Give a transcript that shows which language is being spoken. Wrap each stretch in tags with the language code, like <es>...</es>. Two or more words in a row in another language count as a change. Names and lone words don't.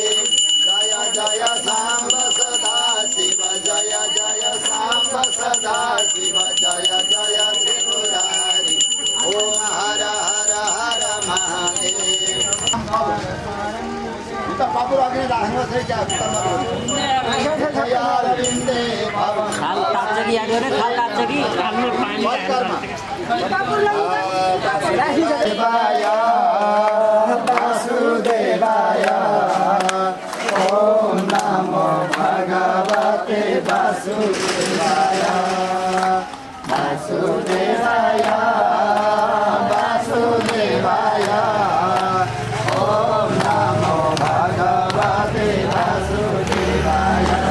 <hi>जय जय सांब सदा शिव, जय जय सांब सदा शिव, जय जय त्रिपुरारी। ओम हर हर हर महादेव। खाल</hi> <ne>लाग्छ कि हाल्नु पानी</ne> <sa>वासुदेवाय वासुदेवाय ओम नमो भगवते वासुदेवाय वासुदेवाय वासुदेवाय ओम नमो भगवते वासुदेवाय</sa>